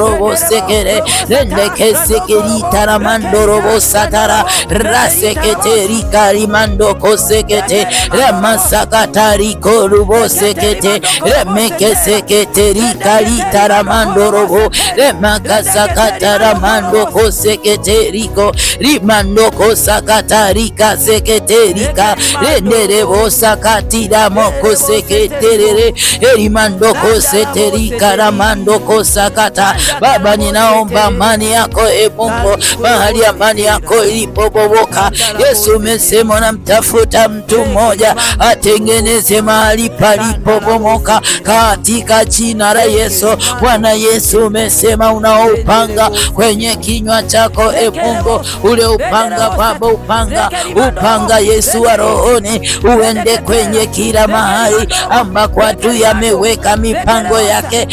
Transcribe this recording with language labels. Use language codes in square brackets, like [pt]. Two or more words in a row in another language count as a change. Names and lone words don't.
[sw] robosekere rendekeseke taramando robo satara rasekete rikarimando kosekete ramasakata rikorubo sekete remekesekete rikari taramando robo remakasakata ramando kosekete riko rimando kosakata rikasekete rika renderebo sakati ramo kosekete erimando kosete rikaramando kosakata. Baba, ninaomba amani yako yako Mungu, mahali amani yako ilipobomoka. Yesu umesema unamtafuta mtu mmoja atengeneze mahali palipobomoka katika jina la Yesu. Bwana Yesu umesema unaupanga kwenye kinywa chako Mungu, ule upanga Baba, upanga Yesu wa rohoni, uende kwenye kila mahali ambako adui ameweka mipango yake.